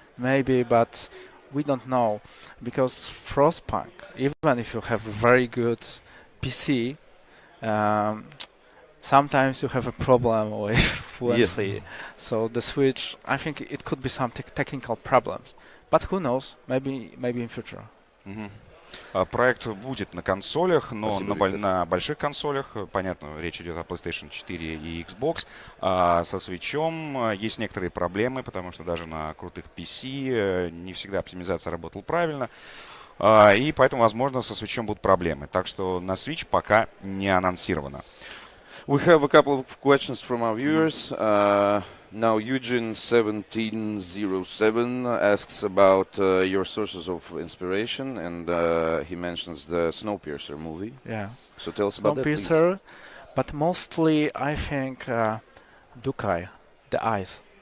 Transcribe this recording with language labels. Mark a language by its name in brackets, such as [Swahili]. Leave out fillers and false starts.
[English] Maybe, but we don't know, because Frostpunk, even if you have very good PC, sometimes you have a problem with fluency. Yeah. So the Switch, I think it could be some technical problems, but who knows? Maybe in future. [Russian] Проект будет на консолях, но Спасибо, на больших консолях, понятно, речь идет о PlayStation 4 и Xbox. Со Switch'ом есть некоторые проблемы, потому что даже на крутых PC не всегда оптимизация работала правильно. И поэтому, возможно, со Switch'ом будут проблемы. Так что на Switch пока не анонсировано. [English] We have a couple of questions from our viewers. Now, Eugene1707 asks about your sources of inspiration, and he mentions the Snowpiercer movie. Yeah. So tell us about that, please. Snowpiercer, but mostly I think Dukai, The Eyes.